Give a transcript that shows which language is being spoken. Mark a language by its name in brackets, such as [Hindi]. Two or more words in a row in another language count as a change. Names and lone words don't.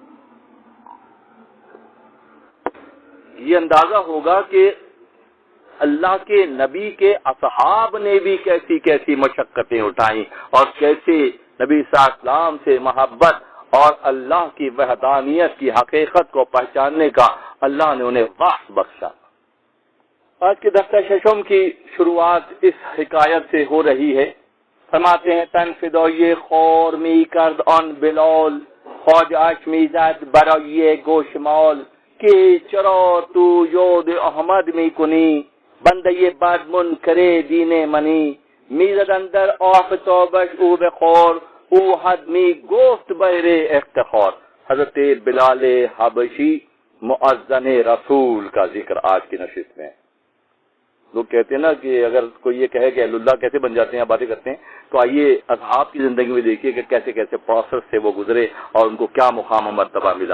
[Urdu] یہ اندازہ ہوگا کہ اللہ کے نبی کے اصحاب نے بھی کیسی کیسی مشقتیں اٹھائیں اور کیسے نبی [Arabic] صلی اللہ علیہ وسلم [Urdu] سے محبت اور اللہ کی وحدانیت کی حقیقت کو پہچاننے کا اللہ نے انہیں وقت بخشا۔ آج کے دفتر ششم کی شروعات اس حکایت سے ہو رہی ہے۔ فرماتے ہیں [Persian] تنفدوی خور می کرد آن بلال، خواجہ اشمیزد برای گوشمال، کہ چرا تو یاد احمد می کنی، بندے بد منکر دین منی، میزد اندر آفتابش او بخور، او حد می گفت بیر افتخار۔ [Urdu] حضرت بلال حبشی مؤذن رسول کا ذکر آج کی نشست میں۔ لوگ کہتے ہیں نا کہ اگر کوئی یہ کہے کہ اہل اللہ کیسے بن جاتے ہیں، باتیں کرتے ہیں، تو آئیے اصحاب کی زندگی میں دیکھیے کہ کیسے کیسے پروسیس سے وہ گزرے اور ان کو کیا مقام و مرتبہ ملا۔